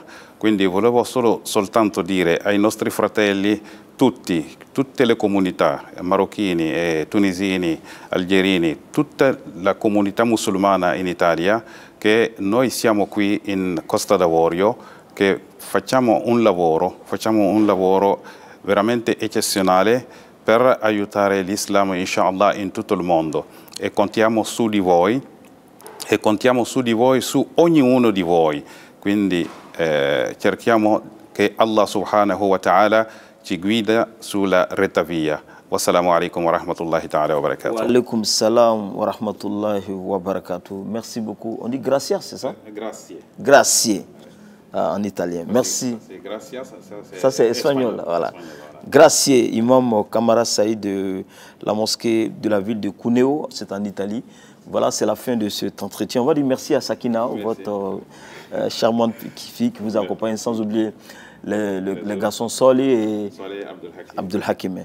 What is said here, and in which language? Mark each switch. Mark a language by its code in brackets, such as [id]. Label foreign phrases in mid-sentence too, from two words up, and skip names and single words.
[it] Quindi volevo soltanto dire ai nostri fratelli, tutte le comunità, marocchini e tunisini, algerini, tutta la comunità musulmana in Italia, che noi siamo qui in Costa d'Avorio, che facciamo un lavoro veramente eccezionale per aiutare l'Islam, inshallah, in tutto il mondo. E contiamo su di voi, su ognuno di voi. Quindi cerchiamo che Allah [ar] سبحانه وتعالى [it] ci guida sulla retta via. [ar] والسلام عليكم ورحمة الله تعالى وبركاته. وعليكم السلام ورحمة الله وبركاته. [fr] Merci beaucoup. On dit gracias, c'est ça? Grazie. Grazie, en italien. Merci. Ça c'est espagnol. Voilà. Grazie, imam Kamara Saïd de la mosquée de la ville de Cuneo, c'est en Italie. Voilà, c'est la fin de cet entretien. On va dire merci à Sakina, votre charmante fille qui vous accompagne, sans oublier les garçons Solé et Abdul Hakim.